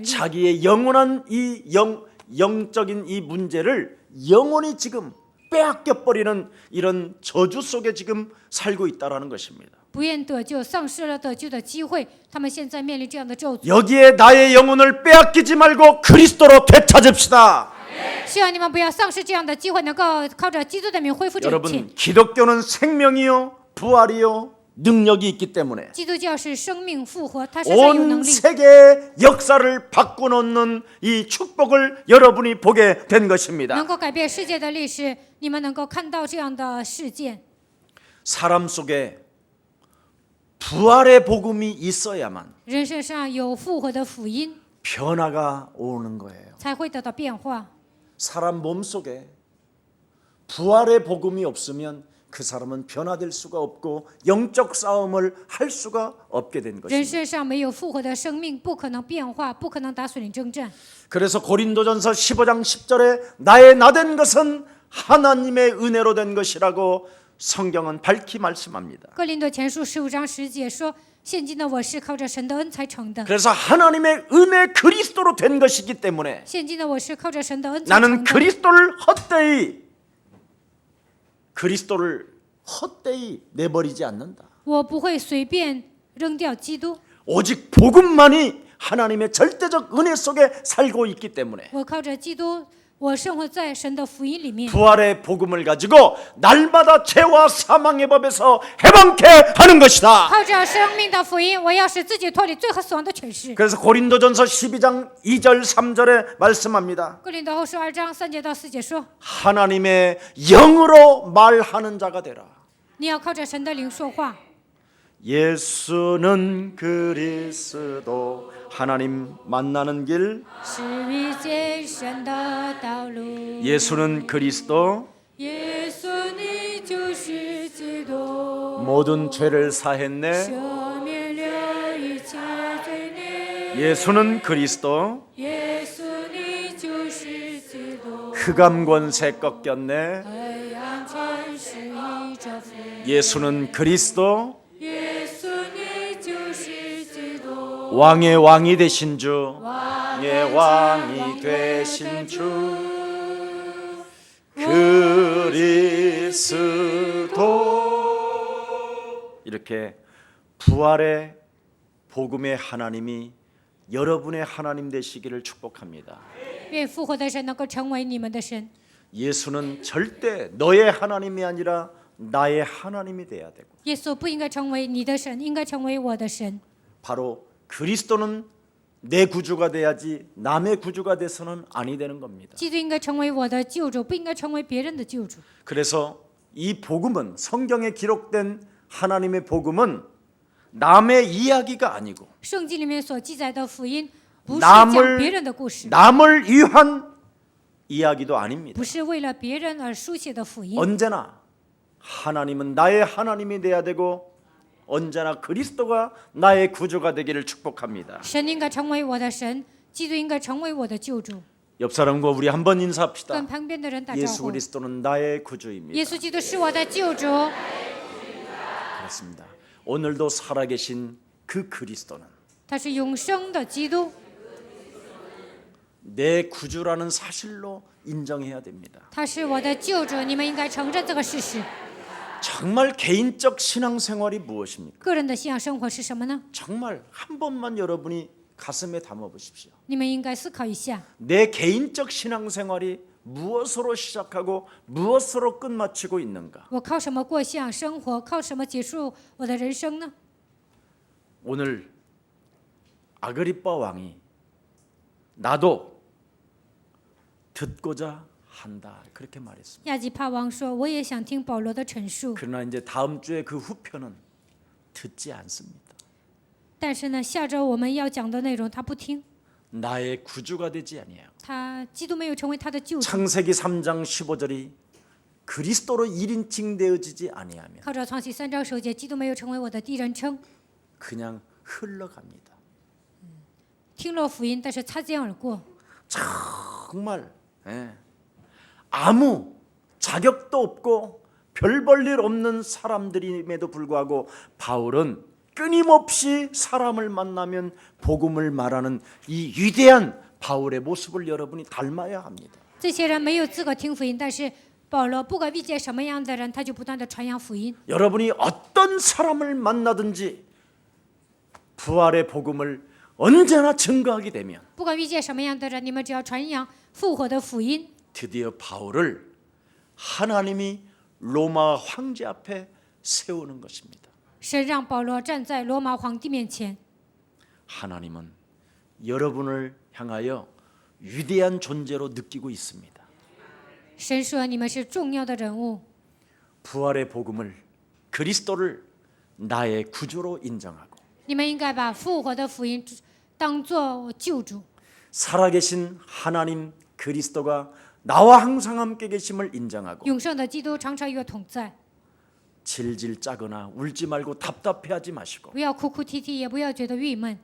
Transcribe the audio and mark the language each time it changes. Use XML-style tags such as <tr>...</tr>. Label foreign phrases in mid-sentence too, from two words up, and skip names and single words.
<ko>자기의 영원한 이 영적인 이 문제를 영원히 지금 빼앗겨버리는 이런 저주 속에 지금 살고 있다라는 것입니다.</ko> <zh>不愿得救，丧失了得救的机会。他们现在面临这样的咒诅。</zh> <ko>여기에 나의 영혼을 빼앗기지 말고 그리스도로 되찾읍시다.</ko> <zh>希望你们不要丧失这样的机会，能够靠着基督的名恢复这一切。</zh> <ko>여러분, 기독교는 생명이요 부활이요 능력이 있기 때문에</ko> <zh>基督教是生命复活，它身上有</zh> <ko>온</ko> <zh>能力，</zh> <ko>세계의 역사를 바꿔놓는 이 축복을 여러분이 보게 된 것입니다.</ko> <zh>能够改变世界的历史。你们能够看到这样的事件。</zh> <ko>사람 속에 부활의 복음이 있어야만</ko> <zh>人身上有复活的福音，</zh> <ko>변화가 오는 거예요.</ko> <zh>才会得到变化。</zh> <ko>사람 몸속에 부활의 복음이 없으면 그 사람은 변화될 수가 없고 영적 싸움을 할 수가 없게 된</ko> <zh>人</zh> <ko>것입니다.</ko> <zh>身上没有复活的生命，不可能变化，不可能打属灵征战。</zh> <ko>그래서 고린도전서 15장 10절에 나의 나된 것은 하나님의 은혜로 된 것이라고 성경은 밝히 말씀합니다.</ko> <zh>哥林多前书15章10节说：“现今的我是靠着神的恩才成的。</zh> <ko>그래서 하나님의 은혜 그리스도로 된 것이기 때문에</ko> <zh>现今的我是靠着神的恩才</zh> <ko>나는</ko> <zh>成的。</zh> <ko>그리스도를 헛되이 내버리지 않는다.</ko> <zh>我不会随便扔掉基督，</zh> <ko>오직 복음만이 하나님의 절대적 은혜 속에 살고 있기 때문에</ko> <zh>我靠着基督，我生活在神的福音里面。</zh> <ko>부활의 복음을 가지고 날마다 죄와 사망의 법에서 해방케 하는 것이다.</ko> <zh>靠着生命的福音，我要使自己脱离罪和死亡的权势。</zh> <ko>그래서 고린도전서 12장 2절 3절에 말씀합니다.</ko> <zh>哥林多后书2章3节到4节说：</zh> <ko>하나님의 영으로 말하는 자가 되라.</ko> <zh>你要靠着神的灵说话。</zh> <ko>예수는 그리스도 하나님 만나는 길</ko> <zh>是遇见神的道路。</zh> <ko>예수는 그리스도</ko> <zh>耶稣，你就是基督，</zh> <ko>모든 죄를 사했네</ko> <zh>赦免了一切罪孽。</zh> <ko>예수는 그리스도</ko> <zh>耶稣，你就是基督，</zh> <ko>흑암 권세 꺾였네</ko> <zh>黑暗权势已征服。</zh> <ko>예수는 그리스도</ko> <zh>耶稣，你就是基督，</zh> <ko>왕의 왕이 되신 주</ko> <zh>王</zh> <ko>왕의 왕이 되신 주 그리스도 이렇게 부활의 복음의 하나님이 여러분의 하나님 되시기를 축복합니다.</ko> <zh>愿复活的神能够成为你们的神。</zh> <ko>예수는 절대 너의 하나님이 아니라 나의 하나님이 돼야 되고</ko> <zh>耶稣不应该成为你的神，应该成为我的神。</zh> <ko>바로 그리스도는 내 구주가 돼야지 남의 구주가 돼서는 아니 되는 겁니다.</ko> <zh>基督应该成为我的救主，不应该成为别人的救主。</zh> <ko>그래서 이 복음은 성경에 기록된 하나님의 복음은 남의 이야기가 아니고</ko> <zh>圣经里面所记载的福音，不是讲别人的故事，</zh> <ko>남을 위한 이야기도 아닙니다.</ko> <zh>不是为了别人而书写的福音。</zh> <ko>언제나 하나님은 나의 하나님이 돼야 되고 언제나 그리스도가 나의 구주가 되기를 축복합니다.</ko> <zh>神应该成为我的神，基督应该成为我的救主。</zh> <ko>옆 사람과 우리 한번 인사합시다.</ko> <zh>跟旁边的人打招 예수 呼。</zh> <ko>그리스도는 나의 구주입니다.</ko> <zh>耶稣基督是我的救主。</zh> <ko>그렇습니다. 오늘도 살아계신 그 그리스도는</ko> <zh>他是永生的基督，</zh> <ko>내 구주라는 사실로 인정해야 됩니다.</ko> <zh>他是我的救主，你们应该承认这个事实。</zh> <ko>정말 개인적 신앙생활이 무엇입니까?</ko> <zh>个人的信仰生活是什么呢？</zh> <ko>정말 한 번만 여러분이 가슴에 담아 보십시오.</ko> <zh>你们应该思考一下，</zh> <ko>내 개인적 신앙생활이 무엇으로 시작하고 무엇으로 끝마치고 있는가?</ko> <zh>我靠什么过信仰生活？靠什么结束我的人生呢？</zh> <ko>오늘 아그리빠 왕이 나도 듣고자 한다 그렇게 말했습니다.</ko> <zh>亚基帕王说：“我也想听保罗的陈述，</zh> <ko>그러나 이제 다음 주에 그 후편은 듣지 않습니다.</ko> <zh>但是呢，下周我们要讲的内容他不听，</zh> <ko>나의 구주가 되지 아니에요.</ko> <zh>基督没有成为他的救主。</zh> <ko>창세기 3장 15절이 그리스도로 1인칭 되어지지 아니하면</ko> <zh>靠着创启3章首节，基督没有成为我的第一人称，</zh> <ko>그냥 흘러갑니다.</ko> <zh>听了福音，但是擦肩而过。</zh> <ko>정말 아무 자격도 없고 별 볼 일 없는 사람들임에도 불구하고 바울은 끊임없이 사람을 만나면 복음을 말하는 이 위대한 바울의 모습을 여러분이 닮아야 합니다.</ko> <zh>这些人没有资格听福音，但是保罗不管遇见什么样的人，他就不断的传扬福音。</zh> <ko>여러분이 어떤 사람을 만나든지 부활의 복음을 언제나 증거하게 되면</ko> <zh>不管遇见什么样的人，你们只要传扬复活的福音。</zh> <ko>드디어 바울을 하나님이 로마 황제 앞에 세우는 것입니다.</ko> <zh>神让保罗站在罗马皇帝面前，</zh> <ko>하나님은 여러분을 향하여 위대한 존재로 느끼고 있습니다.</ko> <zh>神说你们是重要的人物，</zh> <ko>부활의 복음을 그리스도를 나의 구주로 인정하고</ko> <zh>你们应该把复活的福音当作救主。</zh> <ko>살아계신 하나님 그리스도가 나와 항상 함께 계심을 인정하고</ko> <zh>永生的基督常常与我同在，</zh> <ko>질질 짜거나 울지 말고 답답해하지 마시고</ko> <zh>不要哭哭啼啼，也不要觉得郁闷。</zh>